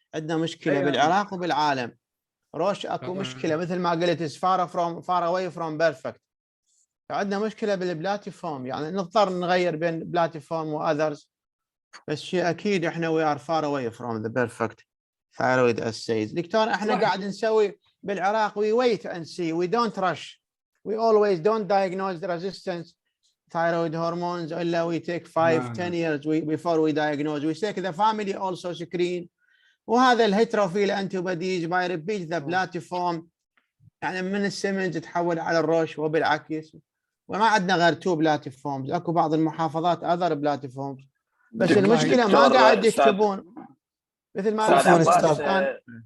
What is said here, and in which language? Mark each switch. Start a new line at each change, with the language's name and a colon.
Arabic: عندنا مشكله بالعراق وبالعالم. روش اكو مشكله مثل ما قلت
English: far away from perfect.
Arabic: فعندنا مشكله بالبلاتيفورم يعني نضطر نغير بين بلاتيفورم واذرز، بس شيء اكيد احنا
English: we are far away from the perfect thyroid assays.
Arabic: دكتور احنا قاعد نسوي بالعراق
English: we wait and see, we don't rush, we always don't diagnose the resistance thyroid hormones
Arabic: الا
English: we take 5-10 years before we diagnose. We take the family also screen.
Arabic: وهذا الهيتروفيل
English: antibodies by repeat the platform
Arabic: يعني من السيمنز تحول على الروش وبالعكس. وما عندنا غير 2 بلاتيفورمز، اكو بعض المحافظات اذر بلاتيفورمز بس المشكله ما قاعد يكتبون مثل ما